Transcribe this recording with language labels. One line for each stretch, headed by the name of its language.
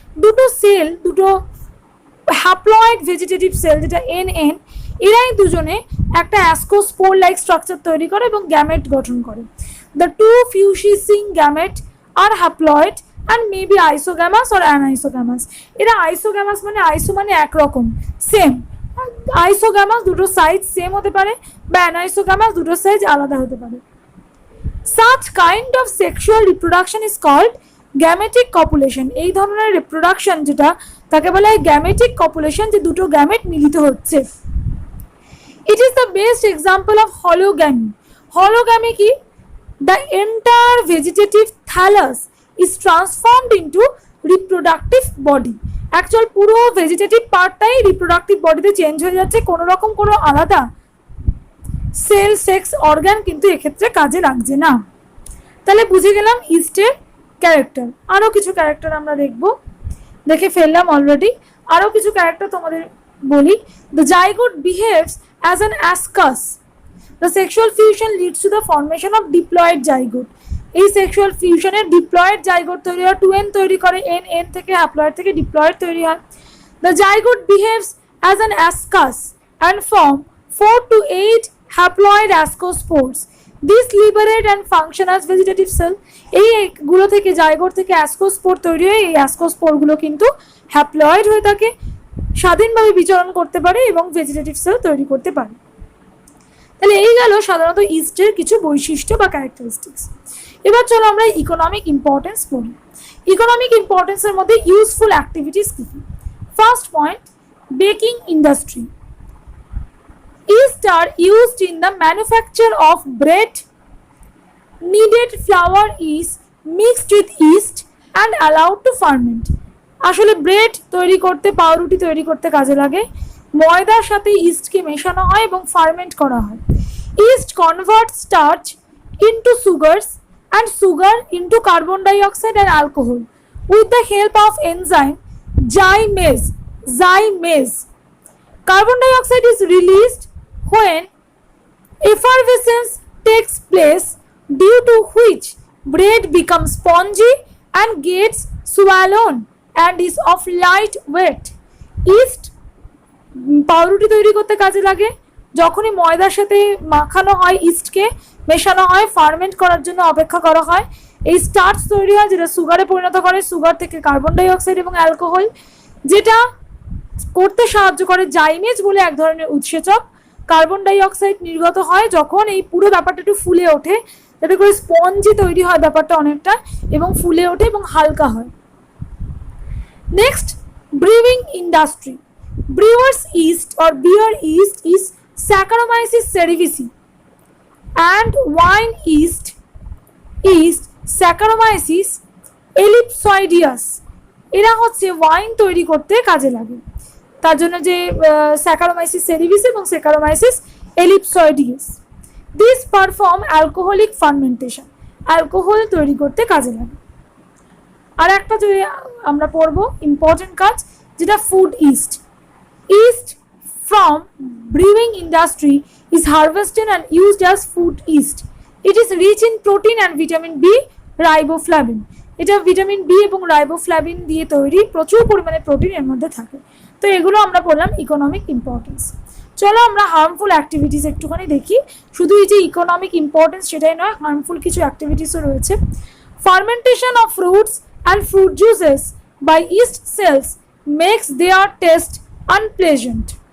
Bangla: দুটো সেল, দুটো haploid vegetative sell যেটা এন, এরাই দুজনে একটা অ্যাসকোস্পোর লাইক স্ট্রাকচার তৈরি করে এবং গ্যামেট গঠন করে।
English: The two fusing gamete are haploid and may be isogamous or anisogamous.
Bangla: এরা আইসোগ্যামাস মানে আইসো মানে একরকম, সেম। আইসোগ্যামাস দুটো সাইজ সেম হতে পারে, বা অ্যানাইসোগ্যামাস দুটো সাইজ আলাদা হতে পারে।
English: Such kind of sexual reproduction is called gametic copulation.
Bangla: এই ধরনের রিপ্রোডাকশন যেটা তাকে বলা হয় গ্যামেটিক কপুলেশন, যে দুটো গ্যামেট মিলিত হচ্ছে।
English: It is the best example of hologamy. Hologamy কি? The entire vegetative thallus is transformed into reproductive body.
Bangla: Actual পুরো ভেজিটেটিভ পার্টটাই রিপ্রোডাক্টিভ বডিতে চেঞ্জ হয়ে যাচ্ছে, কোনো রকম কোনো আলাদা সেল সেক্স অর্গান কিন্তু এক্ষেত্রে কাজে লাগছে না। তাহলে বুঝে গেলাম ইস্টের ক্যারেক্টার। আরও কিছু ক্যারেক্টার আমরা দেখে ফেললাম অলরেডি। আরও কিছু ক্যারেক্টার তোমাদের বলি।
English: The zygote behaves as an ascus. The sexual fusion leads to the formation of diploid zygote.
Bangla: এই সেক্সুয়াল ফিউশনের ডিপ্লয়েড জাইগোট তৈরি হয়, 2n তৈরি করে, এন থেকে হ্যাপ্লয়েড থেকে ডিপ্লয়েড তৈরি হয়।
English: The zygote behaves as an ascus and form 4 to 8 haploid ascospores. This liberate and function as vegetative cell.
Bangla: এইগুলো থেকে জাইগোট থেকে অ্যাসকোস্পোর তৈরি হয়। এই অ্যাসকোস্পোরগুলো কিন্তু হ্যাপ্লয়েড হয়ে থাকে, স্বাধীনভাবে বিচরণ করতে পারে এবং ভেজিটেটিভ সেল তৈরি করতে পারে। তাহলে এই গেল সাধারণত ইস্টের কিছু বৈশিষ্ট্য বা ক্যারেক্টারিস্টিক্স। এবার চলো আমরা ইকোনমিক ইম্পর্টেন্স পড়ি। ইকোনমিক ইম্পর্টেন্সের মধ্যে useful activities key key?
English: First point, baking industry. Yeast are used in the manufacture of bread. Kneaded flour is mixed with yeast and allowed to ferment.
Bangla: আসলে ব্রেড তৈরি করতে, পাউরুটি তৈরি করতে কাজে লাগে। ময়দার সাথে ইস্টকে মেশানো হয় এবং ফার্মেন্ট করা হয়।
English: Yeast convert starch into sugars and sugar into carbon dioxide and alcohol with the help of enzyme zymase. Carbon dioxide is released when effervescence takes place, due to which bread becomes spongy and gets swollen and is of light weight.
Bangla: Yeast পাউরুটি তৈরি করতে কাজে লাগে। যখনই ময়দার সাথে মাখানো হয়, ইস্টকে মেশানো হয়, ফার্মেন্ট করার জন্য অপেক্ষা করা হয়, এই স্টার্চ তৈরি হয় যেটা সুগারে পরিণত করে। সুগার থেকে কার্বন ডাইঅক্সাইড এবং অ্যালকোহল, যেটা করতে সাহায্য করে জাইমেজ বলে এক ধরনের উৎসেচক। কার্বন ডাইঅক্সাইড নির্গত হয় যখন এই পুরো ব্যাপারটা একটু ফুলে ওঠে, যাতে করে স্পঞ্জি তৈরি হয় ব্যাপারটা অনেকটা, এবং ফুলে ওঠে এবং হালকা হয়।
English: Next, brewing industry. Brewer's yeast or beer yeast is Saccharomyces cerevisiae and wine yeast is Saccharomyces ellipsoideus.
Bangla: এরা হচ্ছে ওয়াইন তৈরি করতে কাজে লাগে, তার জন্য যে Saccharomyces cerevisiae এবং Saccharomyces ellipsoideus.
English: These perform alcoholic fermentation.
Bangla: Alcohol তৈরি করতে কাজে লাগে। আর একটা যে আমরা পড়বো ইম্পর্টেন্ট কাজ, যেটা food east.
English: Yeast from brewing industry is harvested and used as food yeast. It is rich in protein and vitamin B, riboflavin.
Bangla: এটা ভিটামিন বি এবং রাইবোফ্লাভিন দিয়ে তৈরি, প্রচুর পরিমাণে প্রোটিন এর মধ্যে থাকে। তো এগুলো আমরা বললাম ইকোনমিক ইম্পর্টেন্স। চলো আমরা হার্মফুল অ্যাক্টিভিটিস একটুখানি দেখি। শুধু এই যে ইকোনমিক ইম্পর্টেন্স সেটাই নয়, হার্মফুল কিছু অ্যাক্টিভিটিসও রয়েছে।
English: Fermentation of fruits and fruit juices by yeast cells makes their taste unpleasant.